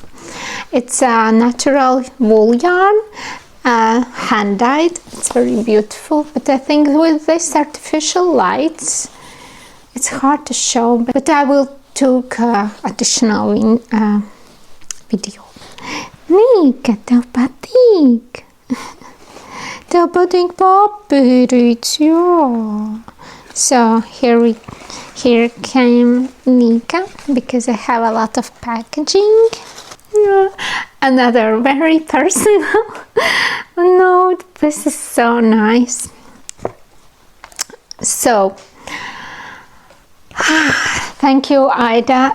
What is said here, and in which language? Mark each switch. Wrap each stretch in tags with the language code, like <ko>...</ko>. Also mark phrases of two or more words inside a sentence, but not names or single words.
<en>It's a natural wool yarn, hand dyed. It's very beautiful, but I think with this artificial lights it's hard to show, but I will take additional video.</en> <lv>Nika, tev patīk? Tev patīk papīrīts, jā.</lv> <en>So here came Nika, because I have a lot of packaging. Another very personal note. This is so nice. So thank you, Aida.</en>